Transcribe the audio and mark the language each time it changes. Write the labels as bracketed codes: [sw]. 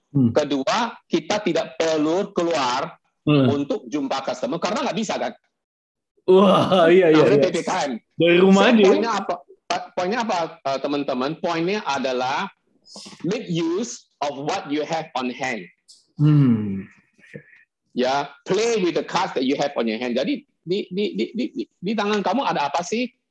[id] Kedua, kita tidak perlu keluar untuk jumpa customer karena nggak bisa kan. Wah, iya. PPKM. Dari rumah aja. Poinnya apa teman-teman? Poinnya adalah [en] make use of what you have on hand. Ya, play with the cards that you have on your hand. [id] Jadi di tangan kamu ada apa sih?